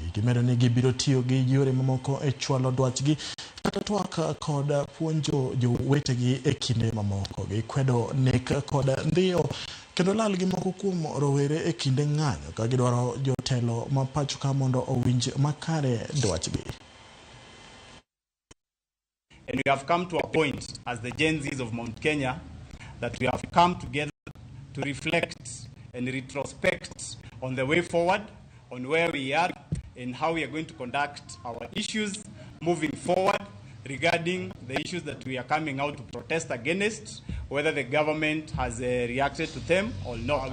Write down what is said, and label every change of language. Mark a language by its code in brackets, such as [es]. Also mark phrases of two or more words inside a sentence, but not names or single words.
[luo] Gimedo ni gibiro tiyo gi yore mamoko e chwalo dwachgi kata twak kod puonjo jowetegi e kinde mamoko. Gikwedo nek kod ndhiyo kendo lal gi moko kuom rowere e kinde ng'anyo ka gidwaro jotelo ma pacho ka mondo owinj makare dwachgi. [en] And we have come to a point as the GenZs of Mount Kenya that we have come together to reflect and retrospect on the way forward, on where we are and how we are going to conduct our issues moving forward regarding the issues that we are coming out to protest against, whether the government has reacted to them or not.